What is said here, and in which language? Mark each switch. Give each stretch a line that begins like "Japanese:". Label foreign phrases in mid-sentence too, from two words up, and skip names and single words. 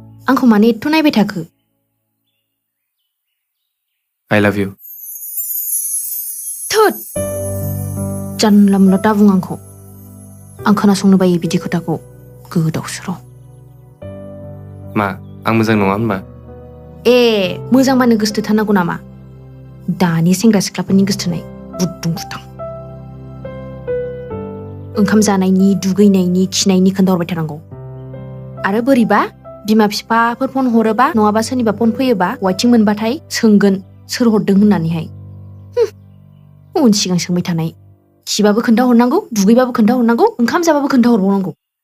Bodo: आंखौ मानो एथ' नायबाय थाखो?
English: I love you.
Bodo: थोद जानला मोनला दाबुं आंखौ आं खोनासंनो बायो बिदि खोथाखौ गोदाव सोराव मा आं मोजां नङा होनबा? ए मोजांबानो गोसोथोथारनांगौ नामा? दानि सेंग्रा सिख्लाफोरनि गोसोथोनाय बुद्दुं बुदां ओंखाम जानायनि दुगैनायनि खिनायनि खोन्थाहरबाय थानांगौ आरो बोरैबा बिमा बिफाफोर फन हरोबा नङाबा सोरनिबा फन फैयोबा वाइथिं मोनबाथाय सोंगोन सोर हरदों होननानैहाय उन सिगां सोंबाय थानाय खिबाबो खोन्थाहरनांगौ दुगैबाबो खोन्थाहरनांगौ ओंखाम जाबाबो खोन्थाहरबावनांगौ